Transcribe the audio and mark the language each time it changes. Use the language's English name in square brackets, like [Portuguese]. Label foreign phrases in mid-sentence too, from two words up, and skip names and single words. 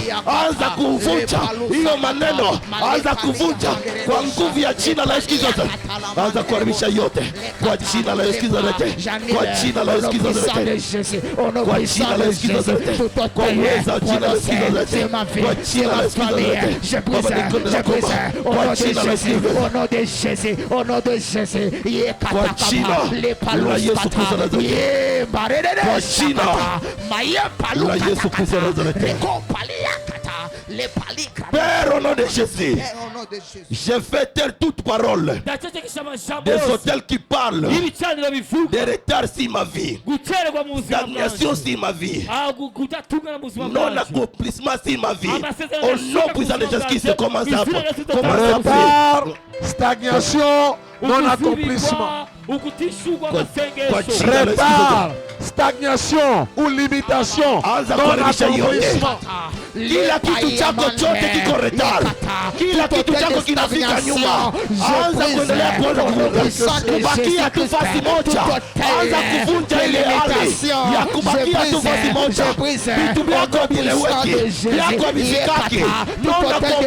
[Swahili] Anza kuvunja hiyo maneno, anza kuvunja kwa nguvu ya jina la Yesu Kristo. Anza kuharibisha yote kwa jina la Yesu Kristo, kwa jina la Yesu Kristo, kwa jina la Yesu Kristo, kwa uwezo wa jina la Yesu Kristo, kwa jina la Yesu Kristo. Baba nikonde kwa jina la Yesu Kristo, [French] au nom de Jésus, au nom de Jésus, [Swahili] kwa jina la Yesu Kristo Nazareti, kwa jina la Yesu Kristo Nazareti. [French] Père, au nom de Jésus, je fais taire toute parole des hôtels qui parlent de retard sur ma vie, stagnation sur ma vie, non-accomplissement sur ma vie. Au nom puissant de Jésus-Christ, commence à retard, stagnation, non-accomplissement. Retard, stagnation ou limitation, non-accomplissement. [Swahili] Kila kitu chako chote kiko retard, kila kitu chako kinafika nyuma. Anza kuendelea kubakia tu fasi moja, anza kuvunja ile hali ya kubakia tu fasi moja. Vitu vyako vileweki, vyako visikaki, non-accomplissement.